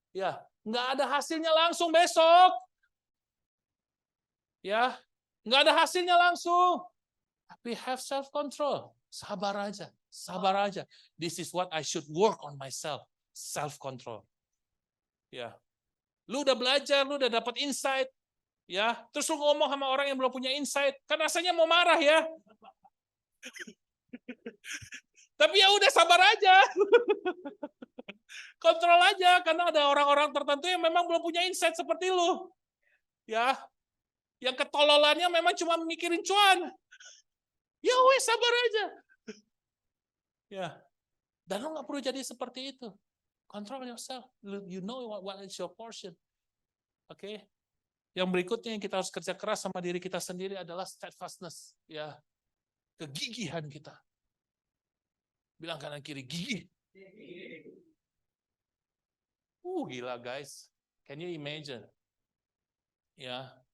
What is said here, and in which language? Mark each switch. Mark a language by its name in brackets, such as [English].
[Indonesian] Ya, nggak ada hasilnya langsung besok. Ya, nggak ada hasilnya langsung. Tapi have self control. Sabar aja, sabar aja. [English] This is what I should work on myself. [Indonesian] Self control. Ya, lu udah belajar, lu udah dapat insight. Ya, terus lu ngomong sama orang yang belum punya insight, kan rasanya mau marah ya. Tapi ya udah sabar aja. Kontrol aja, karena ada orang-orang tertentu yang memang belum punya insight seperti lu. Ya, yang ketololannya memang cuma mikirin cuan. Ya wes, sabar aja. Ya, dan lu nggak perlu jadi seperti itu. Control yourself. [English] You know what is your portion. Oke. [Indonesian] Yang berikutnya yang kita harus kerja keras sama diri kita sendiri adalah steadfastness. Ya, kegigihan kita. Bilang kanan kiri, gigih. [English] Gila guys. Can you imagine? Ya.